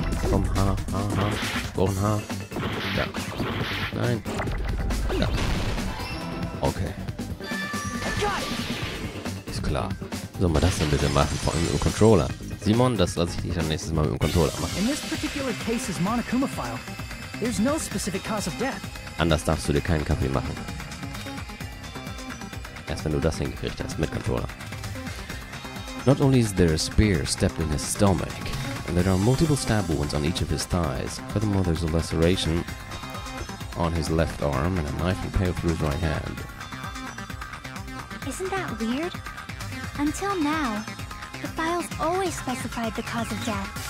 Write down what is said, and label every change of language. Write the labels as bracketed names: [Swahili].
[German] Komm, Haar. Wo ein Haar? Da. Nein. Da. Okay. Ist klar. Wie soll man das denn bitte machen? Vor allem mit dem Controller. Simon, das lasse ich dich dann nächstes Mal mit dem Controller machen. [English] In this particular case is Monokuma file. There's no specific cause of death. [German] Anders darfst du dir keinen Kaffee machen. Erst wenn du das hingekriegt hast mit Controller. [English] Not only is there a spear stepped in his stomach, and there are multiple stab wounds on each of his thighs. Furthermore, there's a laceration on his left arm and a knife impaled through his right hand. Isn't that weird? Until now, the files always specified the cause of death.